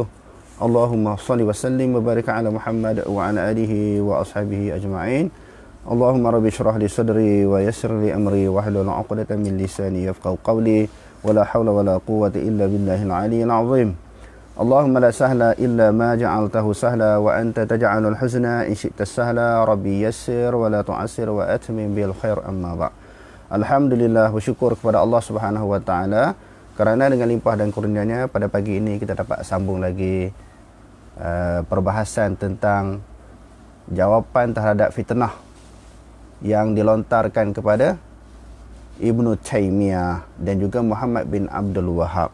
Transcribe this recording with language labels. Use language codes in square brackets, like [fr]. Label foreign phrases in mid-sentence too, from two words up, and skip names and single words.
[ar] اللهم صل وسلم وبارك على محمد وعلى آله وأصحابه أجمعين. اللهم رب اشرح لي صدري ويسر لي أمري واحلل عقدة من لساني يفقهوا قولي ولا حول ولا قوة إلا بالله العلي العظيم. اللهم لا سهل إلا ما جعلته سهلا وأنت تجعل الحزن إن شئت سهلا. رب يسر ولا تعسر وأتمم بالخير أما بعد'. [ms] Alhamdulillah, bersyukur kepada Allah [ar] سبحانه وتعالى [ms] kerana dengan limpah dan kurnianya pada pagi ini kita dapat sambung lagi perbahasan tentang jawapan terhadap fitnah yang dilontarkan kepada Ibnu Taimiyah dan juga Muhammad bin Abdul Wahhab.